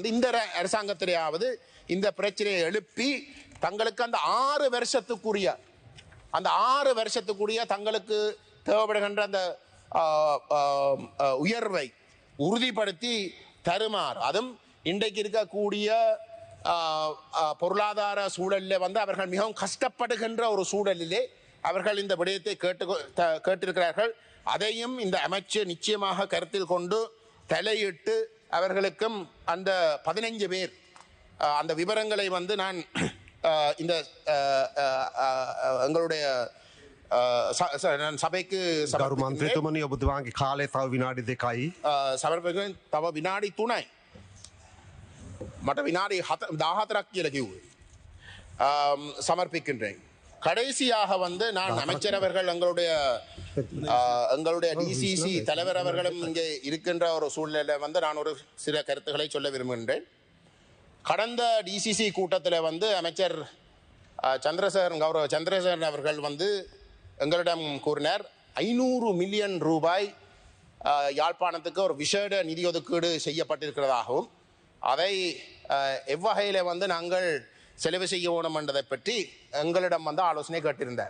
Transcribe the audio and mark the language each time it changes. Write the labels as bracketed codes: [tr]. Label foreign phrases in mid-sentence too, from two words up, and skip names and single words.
[ta] இந்த அரசாங்கத்திலேயாவது இந்த பிரச்சனையை எழுப்பி தங்களுக்கு அந்த 6 வருஷத்துக்குரிய தங்களுக்கு தேவைப்படுகின்ற அந்த உயர்வை உறுதிப்படுத்தி தருமாறு, அதுவும் இன்றைக்கு இருக்கக்கூடிய பொருளாதார சூழலில் அவர்கள் மிகவும் கஷ்டப்படுகின்ற ஒரு சூழலிலே அவர்கள் இந்த விடயத்தை கேட்டிருக்கிறார்கள். அதையும் இந்த அமைச்சர் நிச்சயமாக கருத்தில் கொண்டு தலையிட்டு அவர்களுக்கும் அந்த 15 பேர் அந்த விவரங்களை நான் இந்த எங்களுடைய சபைக்கு [si] මන්ත්‍රතුමනි ඔබතුමාගේ කාලය තව විනාඩි 2යි. සමර්පකෙන් තව විනාඩි 3යි. මට විනාඩි 14ක් කියලා කිව්වේ. [ta] சமர்ப்பிக்கின்றேன். கடைசியாக நான் அமைச்சர் அவர்கள் எங்களுடைய டிசிசி தலைவர் அவர்களும் இங்கே இருக்கின்ற ஒரு சூழ்நிலையில் நான் ஒரு சில கருத்துக்களை சொல்ல விரும்புகின்றேன். கடந்த டிசிசி கூட்டத்தில் அமைச்சர் கௌரவ சந்திரசேகரன் அவர்கள் எங்களிடம் கூறினார் 500 மில்லியன் ரூபாய் யாழ்ப்பாணத்துக்கு ஒரு விசேட நிதி ஒதுக்கீடு செய்யப்பட்டிருக்கிறதாகவும் அதை எவ்வகையில் நாங்கள் செலவு செய்ய வேணும் என்றதை பற்றி எங்களிடம் ஆலோசனை கேட்டிருந்தார்.